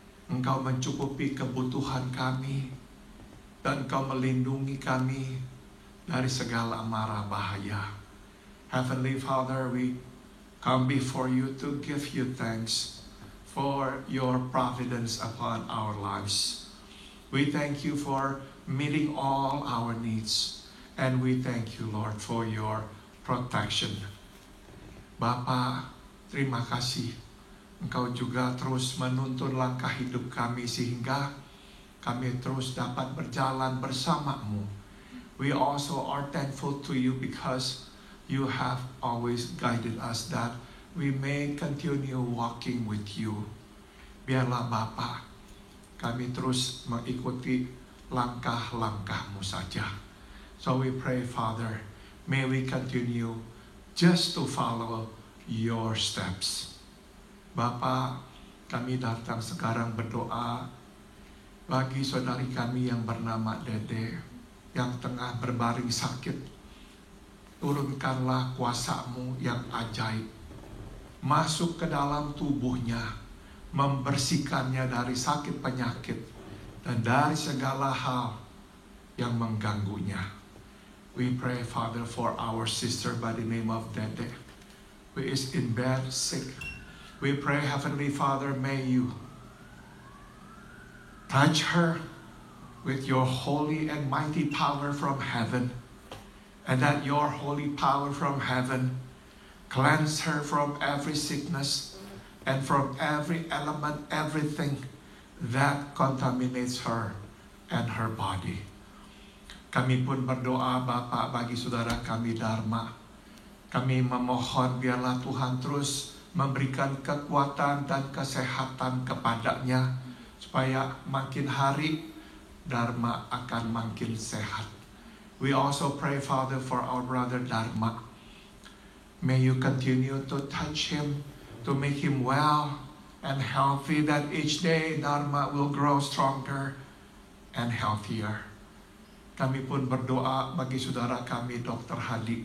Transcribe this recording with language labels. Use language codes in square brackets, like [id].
[id] Engkau mencukupi kebutuhan kami, dan Engkau melindungi kami dari segala mara bahaya. [en] Heavenly Father, we come before you to give you thanks for your providence upon our lives. We thank you for meeting all our needs. And we thank you, Lord, for your protection. [id] Bapa, terima kasih. Engkau juga terus menuntun langkah hidup kami sehingga kami terus dapat berjalan bersama-Mu. [en] We also are thankful to you because you have always guided us that we may continue walking with you. [id] Biarlah Bapa, kami terus mengikuti langkah-langkah-Mu saja. [en] So we pray, Father, may we continue just to follow your steps. [id] Bapa, kami datang sekarang berdoa bagi saudari kami yang bernama Dede, yang tengah berbaring sakit. Turunkanlah kuasa-Mu yang ajaib, masuk ke dalam tubuhnya, membersihkannya dari sakit penyakit, dan dari segala hal yang mengganggunya. [en] We pray, Father, for our sister by the name of Dede, who is in bed sick. We pray, Heavenly Father, may you touch her with your holy and mighty power from heaven, and that your holy power from heaven cleanse her from every sickness and from every element, everything that contaminates her and her body. [id] Kami pun berdoa, Bapa, bagi saudara kami Dharma. Kami memohon biarlah Tuhan terus memberikan kekuatan dan kesehatan kepadanya, supaya makin hari Dharma akan makin sehat. [en] We also pray, Father, for our brother Dharma. May you continue to touch him, to make him well and healthy, that each day Dharma will grow stronger and healthier. [id] Kami pun berdoa bagi saudara kami Dr. Hadi.